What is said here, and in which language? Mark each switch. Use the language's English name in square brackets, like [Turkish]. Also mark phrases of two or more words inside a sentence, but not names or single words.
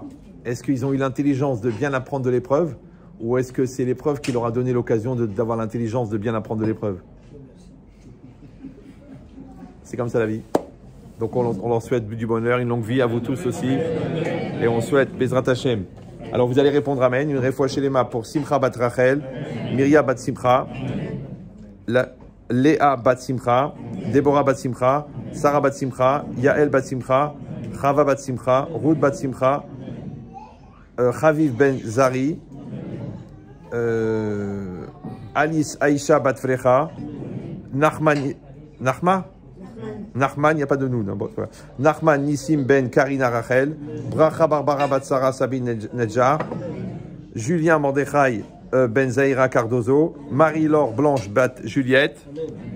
[French] Est-ce qu'ils ont eu l'intelligence de bien apprendre de l'épreuve, ou est-ce que c'est l'épreuve qui leur a donné l'occasion d'avoir l'intelligence de bien apprendre de l'épreuve? C'est comme ça la vie. Donc on leur souhaite du bonheur, une longue vie à vous tous aussi. Et on souhaite [Hebrew] Bezrat Hashem. [French] Alors vous allez répondre Amen. Une réfoua chez les mains pour Simcha Bat Rachel, Myria Bat Simcha, Léa Bat Simcha, Déborah Bat Simcha, Sarah Bat Simcha, Yael Bat Simcha, Chava Bat Simcha, Ruth Bat Simcha, Chaviv Ben Zari, Alice Aïcha Bat Frecha, Nachman, il n'y a pas de nous. Nachman Nissim Ben Karina Rachel, Bracha Barbara Batsara Sabine Nedjar, Julien Mordechai Ben Zahira Cardozo, Marie-Laure Blanche Bat Juliette,